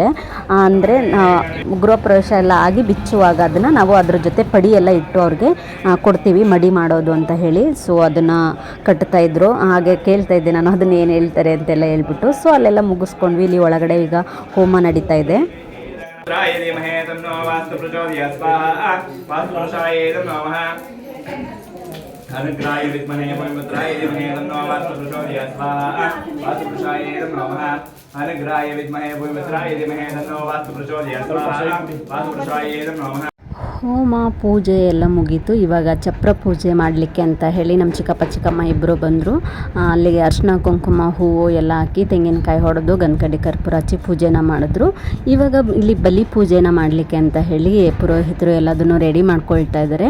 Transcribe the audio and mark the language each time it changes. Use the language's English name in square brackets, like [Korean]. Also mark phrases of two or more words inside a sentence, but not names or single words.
[Kannada] ಅಂದರೆ ಗೃಹ ಪ್ರವೇಶ ಎಲ್ಲ ಆಗಿ ಬಿಚ್ಚುವಾಗ ಅದನ್ನು ನಾವು ಅದ್ರ ಜೊತೆ ಪಡಿ ಎಲ್ಲ ಇಟ್ಟು ಅವ್ರಿಗೆ ಕೊಡ್ತೀವಿ, ಮಡಿ ಮಾಡೋದು ಅಂತ ಹೇಳಿ. ಸೊ ಅದನ್ನು ಕಟ್ತಾಯಿದ್ರು. ಹಾಗೆ ಕೇಳ್ತಾ ಇದ್ದೆ ನಾನು ಅದನ್ನು ಏನು ಹೇಳ್ತಾರೆ ಅಂತೆಲ್ಲ ಹೇಳ್ಬಿಟ್ಟು. ಸೊ ಅಲ್ಲೆಲ್ಲ ಮುಗಿಸ್ಕೊಂಡ್ವಿ. ಇಲ್ಲಿ ಒಳಗಡೆ ಈಗ ಹೋಮ ನಡೀತಾ ಇದೆ. [Sanskrit] अनुग्राय विद्महे वैमत्राय धीमहि तन्नो वास्तुप्रचोदयात् स्वाहा वास्तुपुरुषाय नमः अनुग्राय विद्महे वैमत्राय धीमहि तन्नो वास्तुप्रचोदयात् स्वाहा वास्तुपुरुषाय नमः. [Kannada] ಹೋಮ ಪೂಜೆ ಎಲ್ಲ ಮುಗೀತು. ಇವಾಗ ಚಪ್ರ ಪೂಜೆ ಮಾಡಲಿಕ್ಕೆ ಅಂತ ಹೇಳಿ ನಮ್ಮ ಚಿಕ್ಕಪ್ಪ ಚಿಕ್ಕಮ್ಮ ಇಬ್ಬರು ಬಂದರು. ಅಲ್ಲಿಗೆ ಅರಿಶಿನ ಕುಂಕುಮ ಹೂವು ಎಲ್ಲ ಹಾಕಿ ತೆಂಗಿನಕಾಯಿ ಹೊಡೆದು ಗಂಧಕಡ್ಡಿ ಕರ್ಪೂರ ಹಚ್ಚಿ ಪೂಜೆನ ಮಾಡಿದ್ರು. ಇವಾಗ ಇಲ್ಲಿ ಬಲಿ ಪೂಜೆನ ಮಾಡಲಿಕ್ಕೆ ಅಂತ ಹೇಳಿ ಪುರೋಹಿತರು ಎಲ್ಲದನ್ನು ರೆಡಿ ಮಾಡ್ಕೊಳ್ತಾ ಇದ್ದಾರೆ.